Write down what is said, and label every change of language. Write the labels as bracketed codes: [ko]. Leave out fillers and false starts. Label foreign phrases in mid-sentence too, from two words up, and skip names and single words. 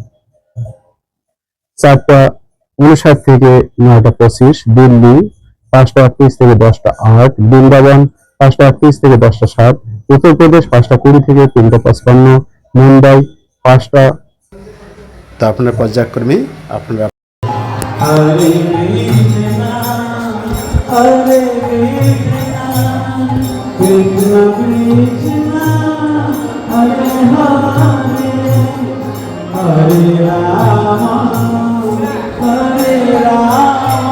[bn] পশ্চিমবঙ্গ, 4:59 থেকে 9:25, দিল্লি 5:38 থেকে 10:08, বৃন্দাবন 5:38 থেকে 10:07, উত্তরপ্রদেশ 5:20 থেকে 3:55, মুম্বাই 5টা। তা আপনার পর্যায়ক্রমে আপনারা Hare Krishna, Hare Krishna, Krishna Krishna, Hare Hare, Hare Rama, Hare Rama,